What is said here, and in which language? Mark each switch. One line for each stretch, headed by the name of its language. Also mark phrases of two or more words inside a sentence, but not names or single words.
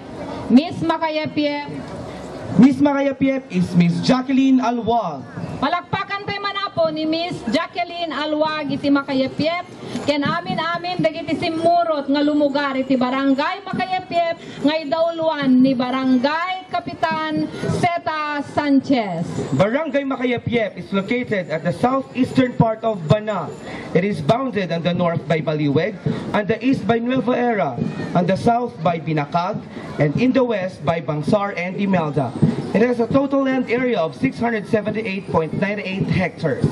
English: Miss Makayepyep. Miss Makayapyep is Miss Jacqueline Alwag.
Filipino: Palakpakan tayo
Iloko: man na po ni Miss Jacqueline Alwag iti Makayepyep. Ken amin dagiti simurot nga lumugar iti barangay Makayepyep nga idauluan ni Barangay Kapitan Zeta Sanchez.
English: Barangay Makayapyep is located at the southeastern part of Banna. It is bounded on the north by Baliweg, on the east by Nueva Era, on the south by Binacag, and in the west by Bangsar and Imelda. It has a total land area of 678.98 hectares.